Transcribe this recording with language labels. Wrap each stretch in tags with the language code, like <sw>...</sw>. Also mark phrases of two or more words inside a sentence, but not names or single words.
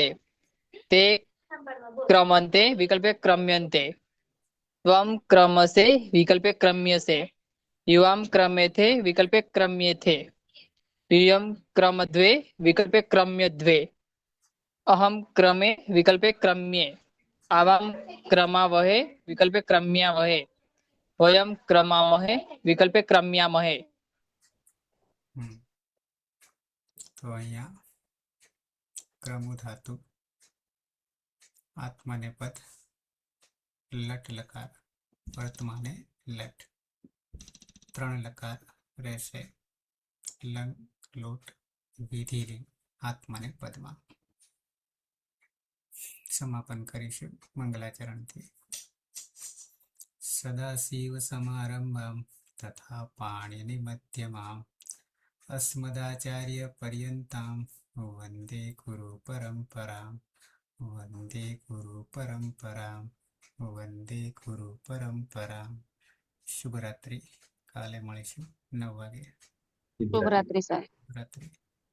<sa>ते क्रमन्ते विकल्पे क्रम्यन्ते त्वं क्रमसे विकल्पे क्रम्यसे युवां क्रमेथे विकल्पे क्रम्येथे यूयं क्रमद्वे विकल्पे क्रम्यद्वे अहं क्रमे विकल्पे क्रम्ये आवां क्रमावहे विकल्पे क्रम्यावहे वयं क्रमामहे विकल्पे क्रम्यामहे</sa> <gu>तो અહીંયા ક્રમુ ધાતુ આત્મનેપદ લટ લકાર વર્તમાને લટ 3 લકાર રહેશે લંગ લોટ વિધિ લિંગ આત્મનેપદમાં સમાપન કરીશું મંગલાચરણથી</gu> <sa>सदाशिव समारम्भाम् तथा पाणिनि मध्यमाम् अस्मदाचार्य पर्यन्तां वन्दे गुरु परम्परां वन्दे गुरु परम्परां वन्दे गुरु परम्परां शुभरात्रि काले</sa> <gu>મળીશું 9 વાગે શુભરાત્રી સાહેબ. શુભરાત્रि</gu>